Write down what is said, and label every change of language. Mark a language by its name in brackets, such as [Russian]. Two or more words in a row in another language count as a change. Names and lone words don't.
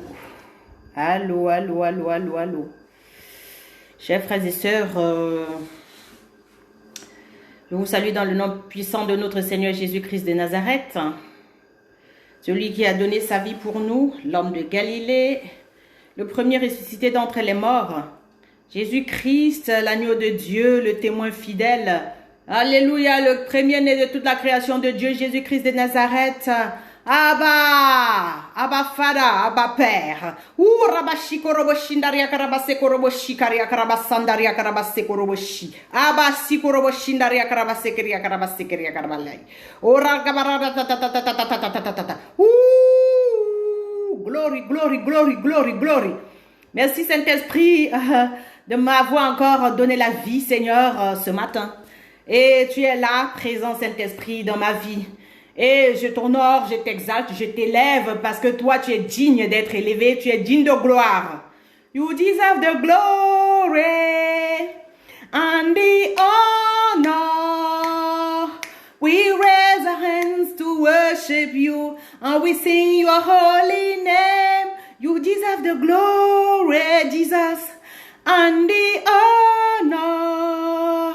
[French] Allô, allô, allô, allô, allô. Chers frères et sœurs, je vous salue dans le nom puissant de notre Seigneur Jésus-Christ de Nazareth, celui qui a donné sa vie pour nous, l'homme de Galilée, le premier ressuscité d'entre les morts, Jésus-Christ, l'agneau de Dieu, le témoin fidèle. Alléluia, le premier-né de toute la création de Dieu, Jésus-Christ de Nazareth. Abba Fada, Abba Père. Rabashi koroboshi ndaria karabase koroboshi karia karabasandaria karabase koroboshi. Abba si koroboshi ndaria karabase keria karabase keria karabalai. Ora kabarada ta ta ta ta ta ta ta ta ta ta ta. [English] Glory, glory, glory, glory, glory. [French] Merci Saint-Esprit de m'avoir encore donné la vie, Seigneur, ce matin. Et tu es là, présent Saint-Esprit, dans ma vie. Et je t'honore, je t'exalte, je t'élève parce que toi, tu es digne d'être élevé, tu es digne de gloire. [English] You deserve the glory and the honor. We raise our hands to worship you and we sing your holy name. You deserve the glory, Jesus, and the honor.